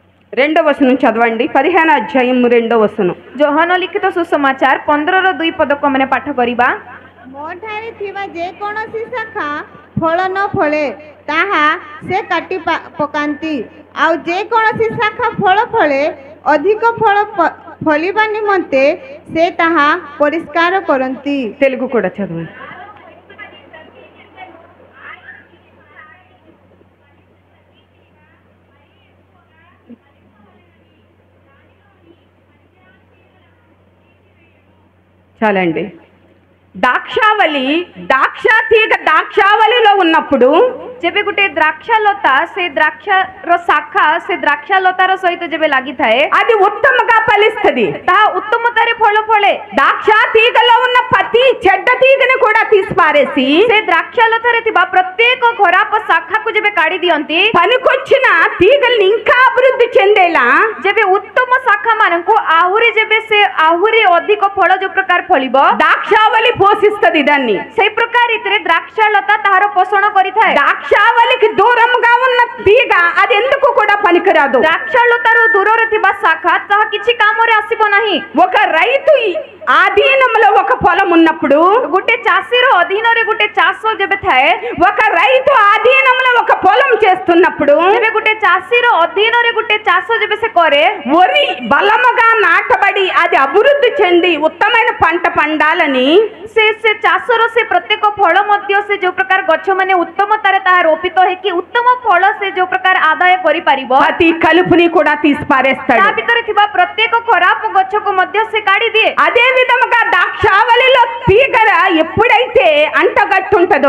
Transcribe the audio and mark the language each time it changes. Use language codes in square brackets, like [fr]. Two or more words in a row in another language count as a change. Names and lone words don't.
[te] రెండవ వచనం చదవండి. 15వ అధ్యాయం 2వ వచనం. [or] ଯୋହନ ଲିଖିତ ସୁସମାଚାର 15ର 2 ପଦକୁ ଆମେ ପାଠ କରିବା। ମୋ ଠାରେ ଥିବା ଯେକୌଣସି ଶାଖା ଫଳ ନ ଫଳେ ତାହା ସେ କାଟି ପକାନ୍ତି, ଆଉ ଯେକୌଣସି ଶାଖା ଫଳ ଫଳେ ଅଧିକ ଫଳ ଫଳିବା ନିମନ୍ତେ ସେ ତାହା ପରିଷ୍କାର କରନ୍ତି। [te] తెలుగు కూడా చదవండి. చాలండి. ద్రాక్షావళిలో ఉన్నప్పుడు [or] ଯେବେ ଗୋଟେ ଦ୍ରାକ୍ଷାଲତା ସେ ଦ୍ରାକ୍ଷାର ଶାଖା ସେ ଦ୍ରାକ୍ଷାଲତାର ସହିତ ଯେବେ ଲାଗିଥାଏ [te] అది ఉత్తమగా ఫలిస్తుంది. [or] ତାହା ଉତ୍ତମତାରେ ଫଳ ଫଳେ। [te] ద్రాక్ష తీగలో ఉన్న ప్రతి చెడ్డ తీగని కూడా తీసి పారేసి [or] ସେ ଦ୍ରାକ୍ଷାଲତାରେ ଥିବା ପ୍ରତ୍ୟେକ ଖରାପ ଶାଖାକୁ ଯେବେ କାଢି ଦିଅନ୍ତି, [te] పనికొచ్చిన తీగల్ని ఇంకా అభివృద్ధి చెందేలా [or] ଯେବେ ଉତ୍ତମ ଶାଖା ମାନଙ୍କୁ ଆହୁରି ଅଧିକ ଫଳ ଯୋଉ ପ୍ରକାର ଫଳିବ [te] ద్రాక్షావళి పోషిస్తుంది దాన్ని. [or] ସେଇ ପ୍ରକାର ରୀତିରେ ଦ୍ରାକ୍ଷାଲତା ତାହାର ପୋଷଣ କରିଥାଏ। [te] ద్రాక్షావళికి దూరంగా ఉన్న తీగ అది ఎందుకు కూడా పనికిరాదు. [or] ଦ୍ରାକ୍ଷାଲତାରୁ ଦୂରରେ ଥିବା ଶାଖା ତାହା କିଛି କାମରେ ଆସିବ ନାହିଁ। [te] ఒక రైతు ఆధీనంలో ఒక పొలం ఉన్నప్పుడు, [or] ଗୋଟେ ଚାଷୀର ଅଧୀନରେ ଗୋଟେ ଚାଷ ଯେବେ ଥାଏ, [te] ఒక రైతు ఆధీనంలో ఒక పొలం చేస్తున్నప్పుడు, [or] ଯେବେ ଗୋଟେ ଚାଷୀର ଅଧୀନରେ ଗୋଟେ ଚାଷ ଯେବେ ସେ କରେ, [te] వరి బలముగా నాటబడి అది అభివృద్ధి చెంది ఉత్తమైన పంట పండాలని [or] ସେ ଚାଷର ସେ ପ୍ରତ୍ୟେକ ଫଳ ମଧ୍ୟ ସେ ଯୋଉ ପ୍ରକାର ଗଛ ମାନେ ଉତ୍ତମତାରେ ତାହା ରୋପିତ ହେଇକି ଉତ୍ତମ ଫଳ ସେ ଯୋଉ ପ୍ରକାର ଆଦାୟ କରିପାରିବ, [te] ప్రతి కలుపుని కూడా తీసి పారేస్తాడు. [or] ତା ଭିତରେ ଥିବା ପ୍ରତ୍ୟେକ ଖରାପ ଗଛକୁ ମଧ୍ୟ ସେ କାଢି ଦିଏ। [te] అదే విధముగా ద్రాక్షావళిలో తీగర ఎప్పుడైతే అంటగట్టుంటదో,